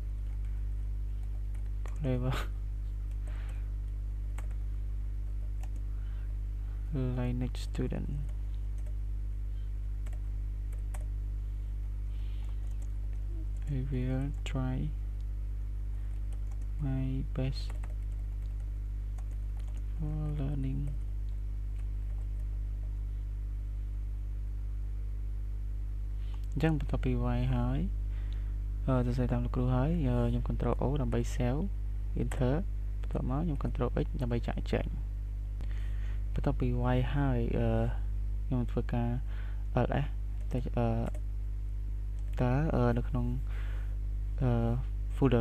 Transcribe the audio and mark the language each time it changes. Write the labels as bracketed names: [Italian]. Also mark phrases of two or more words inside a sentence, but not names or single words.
[English] clever Linux student I will try my best for learning [Khmer] អញ្ចឹងបន្ទាប់ពីវាយហើយសរសេរតាមលោកគ្រូហើយខ្ញុំ Ctrl O ដើម្បី [English] save enter [Khmer] បន្ទាប់មកខ្ញុំ Ctrl X ដើម្បីចាក់ចេញបន្ទាប់ពីវាយហើយខ្ញុំធ្វើការ ls តែតើនៅក្នុងfolder